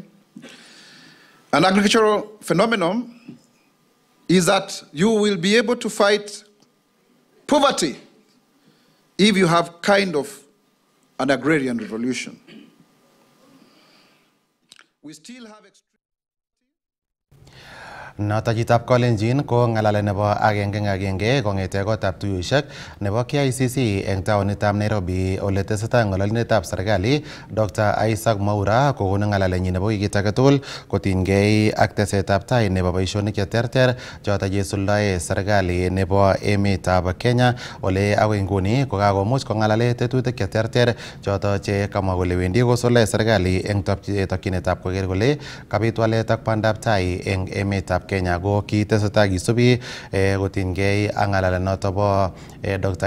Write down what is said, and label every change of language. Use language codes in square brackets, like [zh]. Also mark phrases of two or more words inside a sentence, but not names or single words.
[en] An agricultural phenomenon is that you will be able to fight poverty if you have kind of an agrarian revolution. We still have [kln] Notajitab Kolenjin ko ngalale nebo agenge kongete kotab tuyoshek nebo KICC eng taonitab Nairobi ole tesetai ngololindetab serikali Dr. Isaac Mwaura kokonu ngalalenyi nebo wikit age tugul kotinygei ak tesetab tai nebo boisionik cheterter choto chesuldae serikali nebo emetab Kenya ole agoi nguni kokakomuch kongalale tetutik cheterter choto che kamwa kole wendi kosuldae serikali eng tokyinetab koker kole kabit walet ak bandab tai eng emetab Kenya go kitesetai kisubi kotinygei ak ngalalet noto bo Dr.